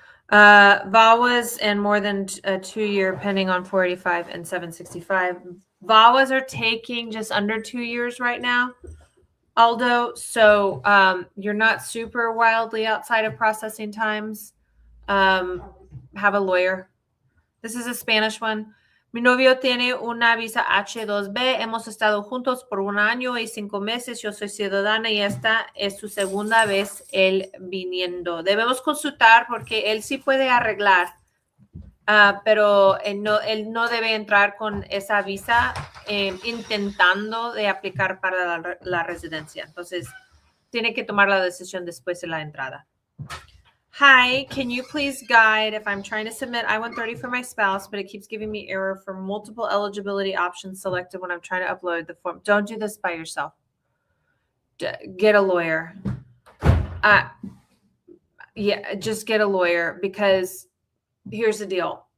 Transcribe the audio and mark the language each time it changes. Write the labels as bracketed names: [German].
[English] VAWAs and more than a 2-year pending on 485 and 765. VAWAs are taking just under 2 years right now, Aldo. So you're not super wildly outside of processing times. Have a lawyer. This is a Spanish one. [Spanish] Mi novio tiene una visa H2B. Hemos estado juntos por 1 año y 5 meses. Yo soy ciudadana y esta es su segunda vez él viniendo. Debemos consultar porque él sí puede arreglar, pero él no debe entrar con esa visa intentando de aplicar para la residencia. Entonces, tiene que tomar la decisión después de la entrada. [English] Hi, can you please guide if I'm trying to submit I-130 for my spouse, but it keeps giving me error for multiple eligibility options selected when I'm trying to upload the form? Don't do this by yourself. Get a lawyer. Yeah, just get a lawyer, because here's the deal.